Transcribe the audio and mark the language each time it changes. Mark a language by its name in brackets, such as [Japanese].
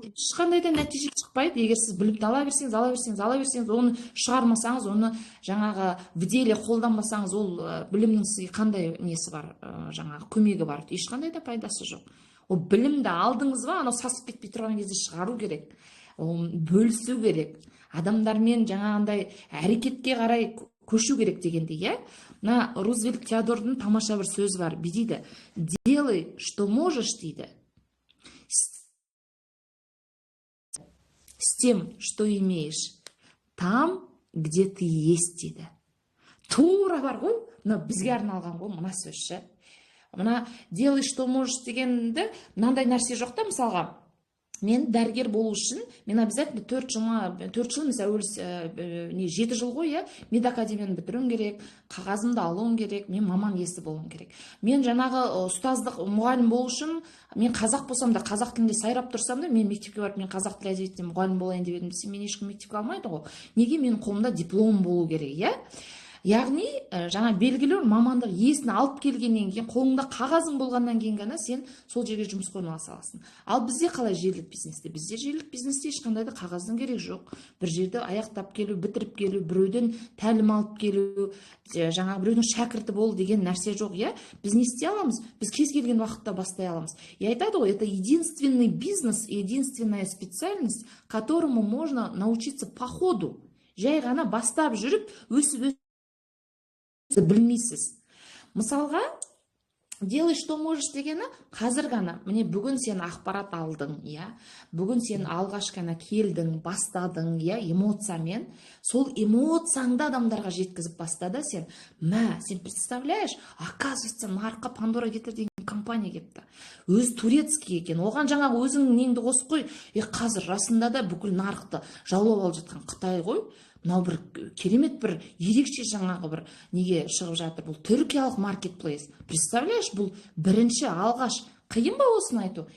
[Kazakh] Ешқандай да нәтиже шықпайды. Егер сіз білімді ала берсеңіз, оны шығармасаңыз, оны жаңағы [Russian] в деле [Kazakh] қолданбасаңыз, ол білімнің сізге қандай несі бар, жаңағы көмегі бар, ешқандай да пайдасы жоқ. Ол білімді алдыңыз ба, анау сасып кетпей тұрған кезде шығару керек, бөлісу керек, адамдармен жаңағындай әрекетке қарай көшу керек дегенде, иә. Мына Рузвельт Теодордың тамаша бір сөзі бар, дейді: [Russian] делай, что можешь, [Kazakh] дейді, [Russian] с тем, что имеешь, там, где ты есть, [Kazakh] дейді. Тура бар ғой, мына бізге арналған ғой мына сөзші. Мына [Russian] делай, что можешь [Kazakh] дегенді, мынандай нәрсе жоқ та, мысалға, мен дәрігер болу үшін, мен обязательно 4 жыл, мысалы 7 жыл ғой, иә, медакадемияны бітіруім керек, қағазымды алуым керек, мен маман иесі болуым керек. Мен жаңағы ұстаздық мұғалім болу үшін, мен қазақ болсам да, қазақ тілінде сайрап тұрсам да, мен мектепке барып, мен қазақ тілі әдебиетінен мұғалім болайын деп едім десем, мен ешкім мектепке алмайды ғой. Неге? Менің қолымда диплом болу керек, иә? Яғни, жаңа белгілі мамандық иесін алып келгеннен кейін, қолыңда қағазың болғаннан кейін ғана сен сол жерге жұмысқа орналаса аласың. Ал бізде қалай желілік бизнесте? Бізде желілік бизнесте ешқандай да қағаздың керек жоқ. Бір жерді аяқтап келу, бітіріп келу, біреуден тәлім алып келу, жаңағы біреудің шәкірті бол деген нәрсе жоқ, иә? Біз не істей аламыз? Біз кез келген уақытта бастай аламыз. И айтады ғой, [Russian] это единственный бизнес, единственная специальность, которому можно научиться по ходу. [Kazakh] Жай ғана бастап жүріп, өсіп білмейсіз. Мысалға, [Russian] делай, что можешь [Kazakh] дегені, қазір ғана, міне бүгін сен ақпарат алдың, иә, бүгін сен алғаш қана келдің, бастадың, иә, эмоциямен, сол эмоцияңды адамдарға жеткізіп бастады сен. Сен [Russian] представляешь, оказывается, [Kazakh] нарыққа Пандора Кетер деген компания кепті. Өз турецкий екен, оған жаңағы өзіңнің неңді қосып қой, қазір расында да бүкіл нарықты жаулап алып жатқан Қытай ғой. Мынау бір керемет, бір ерекше жаңағы бір неге шығып жатыр, бұл түркиялық маркетплейс. Представляешь, бұл бірінші алғаш. Қиын ба осыны айту?